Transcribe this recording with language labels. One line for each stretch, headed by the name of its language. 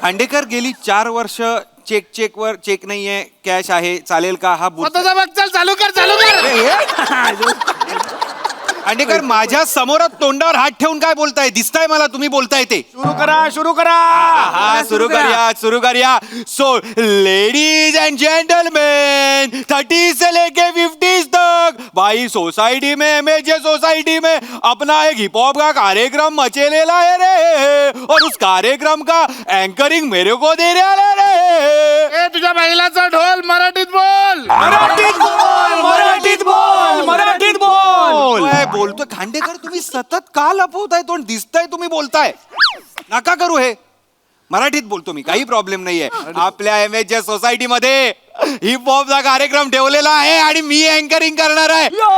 Marathi: खांडेकर गेली 4 वर्ष चेक वर चेक नाहीये, कॅश आहे, चालेल का? हा स्वतःचा बघ. चल, चालू कर, चालू कर. खांडेकर माझ्या समोर तोंडावर हात ठेवून काय बोलताय? दिसताय मला तुम्ही बोलताय ते. सुरू करा, सुरू करा. हा सुरू करूया, सुरू करूया.
English: so ladies and gentlemen,
Hindi: 30 से लेके 50 तक भाई सोसाइटी में, मेजे सोसाइटी में अपना एक हिप हॉप का कार्यक्रम मचेलेला है रे. और उस कार्यक्रम का एंकरिंग मेरे को दे रहा है रे.
Marathi: ए, तुझ्या महिलाचा ढोल मराठीत बोल. मराठीत बोल, मराठीत बोल, मराठीत बोल. काय बोलतोय खांडेकर? तुम्ही सतत का लपवताय तोंड? दिसताय तुम्ही बोलताय. नका करू हे. मराठीत बोलतो मी, काही प्रॉब्लेम नाहीये. आपल्या एमएच सोसायटी मध्ये हिप हॉपचा कार्यक्रम ठेवलेला आहे आणि मी अँकरिंग करणार आहे.